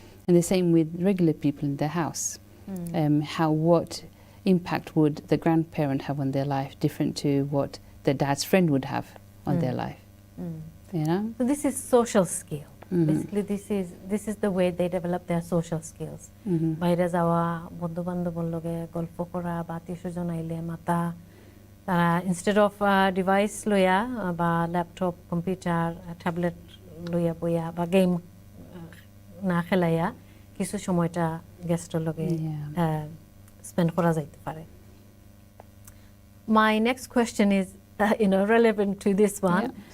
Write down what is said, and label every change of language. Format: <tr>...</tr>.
<en>And the same with regular people in their house. What impact would the grandparent have on their life different to what the dad's friend would have on their life? You know? So this is social skill. Basically, this is the way they develop their social skills.</en> <syl>বাইরে যাওয়া, বন্ধু বান্ধবর লগে গল্প করা, বা আত্মীয়স্বজন আইলে মাতা, তারা ইনস্টেড অফ ডিভাইস লইয়া বা ল্যাপটপ, কম্পিউটার, ট্যাবলেট লইয়া বইয়া বা গেম না খেলাইয়া কিছু সময়টা গেস্টের লগে স্পেন্ড করা যাইতে পারে।</syl> <en>My next question is relevant to this one.</en>